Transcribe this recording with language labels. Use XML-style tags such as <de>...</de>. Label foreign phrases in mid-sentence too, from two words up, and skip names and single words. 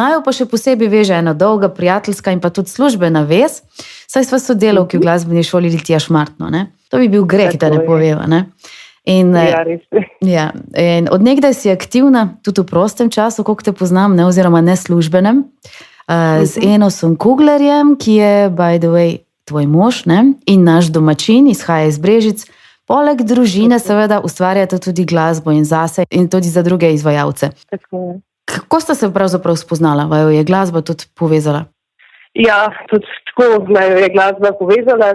<sl>Naju pa še posebej veže ena dolga prijateljska in pa tudi službena vez, saj sva sodelavki v glasbeni šoli Litija Šmartno, ne? To bi bil greh, da ne poveva, ne? In, ja, in od nekdaj si aktivna, tudi v prostem času, koliko te poznam, ne, oziroma neslužbenem, z Enosom Kuglerjem, ki je,</sl> <en>by the way,</en> <sl>tvoj mož, ne, in naš domačin, izhaja iz Brežic. Poleg družine seveda ustvarjate tudi glasbo in zase in tudi za druge izvajalce. Kako sta se pravzaprav spoznala? Vaju je glasba tudi povezala? Ja, tudi tako naj je glasba povezala.</sl>